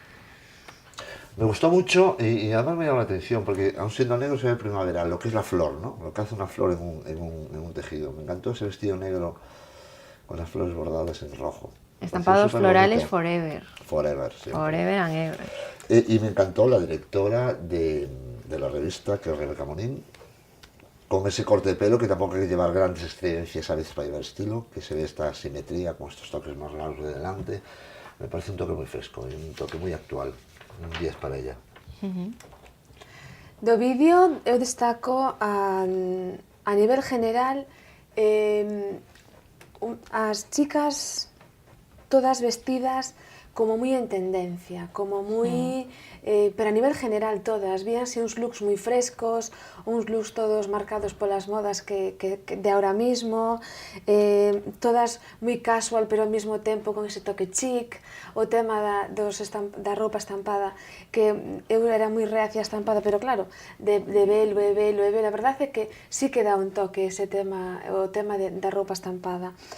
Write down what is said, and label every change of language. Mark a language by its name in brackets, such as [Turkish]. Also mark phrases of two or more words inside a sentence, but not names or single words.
[Spanish] Me gustó mucho y además me llamó la atención porque aun siendo negro se ve primaveral, lo que es la flor, ¿no? Lo que hace una flor en un tejido. Me encantó ese vestido negro con las flores bordadas en rojo. Estampados florales forever. Forever, sí. [English] Forever and ever. [Spanish] Y me encantó la directora de la revista, que es Rebeca Monín, con ese corte de pelo que tampoco hay que llevar grandes excelencias a veces para llevar estilo, que se ve esta simetría con estos toques más largos de delante. Me parece un toque muy fresco y un toque muy actual. Un 10 para ella. [Galician] Do vídeo eu destaco a nivel general as chicas todas vestidas como moi en tendencia, como moi... pero a nivel general todas, víanse uns looks moi frescos, uns looks todos marcados polas modas que [Spanish] de ahora mismo, [Galician] todas moi casual pero ao mesmo tempo con ese toque chic, o tema da roupa estampada, que eu era moi reacia a estampada, pero claro, de velo e velo e velo, a verdade é que sí que dá un toque ese tema, o tema da roupa estampada.